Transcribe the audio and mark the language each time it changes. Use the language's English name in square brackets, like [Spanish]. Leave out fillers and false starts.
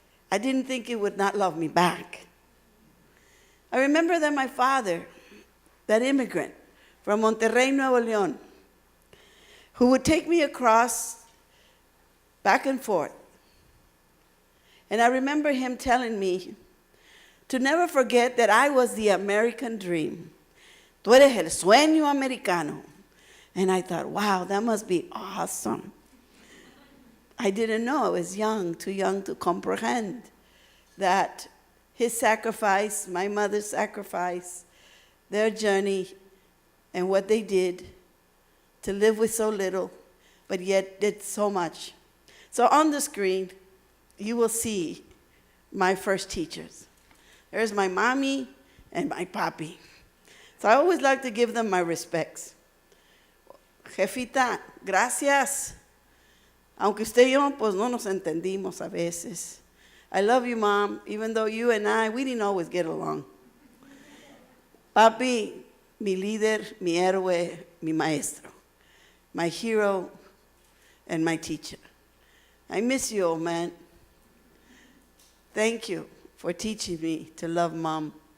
[English] I didn't think it would not love me back. I remember that my father, that immigrant from Monterrey, Nuevo León, who would take me across, back and forth, And I remember him telling me to never forget that I was the American dream. [Spanish] Tú eres el sueño americano. [English] And I thought, wow, that must be awesome. I didn't know. I was young, too young to comprehend that his sacrifice, my mother's sacrifice, their journey, and what they did to live with so little, but yet did so much. So on the screen, you will see my first teachers. There's my mommy and my papi. So I always like to give them my respects. [Spanish] Jefita, gracias. Aunque usted y yo, pues no nos entendimos a veces. [English] I love you, Mom, even though you and I, we didn't always get along. [Spanish] Papi, mi líder, mi héroe, mi maestro, [English] my hero, and my teacher. I miss you, old man. Thank you for teaching me to love Mom.